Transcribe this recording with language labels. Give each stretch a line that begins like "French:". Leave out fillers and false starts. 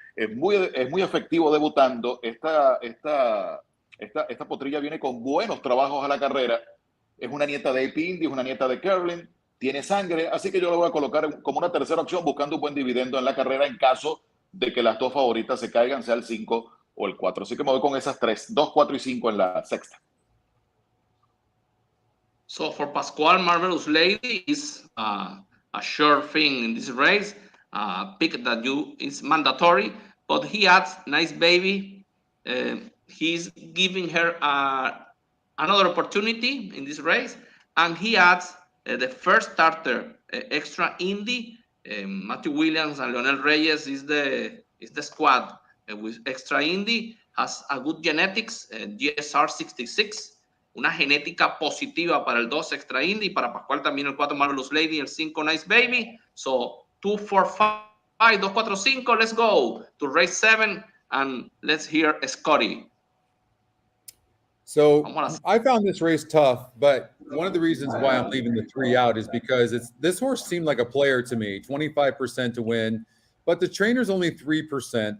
Spanish: Es muy efectivo debutando. Esta potrilla viene con buenos trabajos a la carrera. Es una nieta de AP Indy, es una nieta de Carlin, tiene sangre, así que yo la voy a colocar como una tercera opción buscando un buen dividendo en la carrera en caso de que las dos favoritas se caigan, sea el 5 o el 4. Así que me voy con esas 3, 2, 4 y 5 en la sexta.
English: So for Pascual, Marvelous Lady is a sure thing in this race. Pick that is mandatory, but he adds Nice Baby. He's giving her another opportunity in this race, and he adds the first starter, Extra Indy. Matthew Williams and Leonel Reyes is the squad with Extra Indy. Has a good genetics,
Spanish: GSR 66, una genética positiva para el 2 Extra Indy, para Pascual también el 4 Marvelous Lady, el 5 Nice Baby.
English: So 2, 4, 5, 2, 4, 5. Let's go to race 7 and let's hear Scotty. So I found this race tough, but one of the reasons why I'm leaving the 3 out is because this horse seemed like a player to me, 25% to win, but the trainer's only 3%.